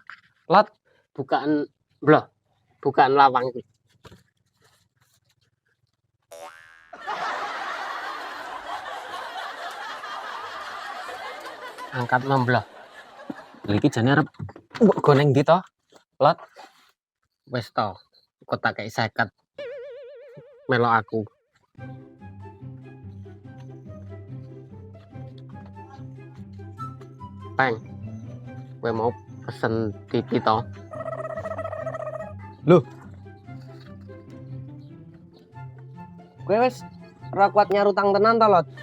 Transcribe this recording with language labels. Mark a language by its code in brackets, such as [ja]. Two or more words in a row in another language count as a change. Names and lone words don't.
[jv] Lot, Bukaan blok. Bukaan lawang iki. Angkat memblok. lha iki jane arep mbok go nang ndi to? Lot, Wis to. Kok tak kei 50. Melok aku. Peng. Kowe mau pesen TV to? Kowe wis ora kuat nyarutang tenan to, Lot?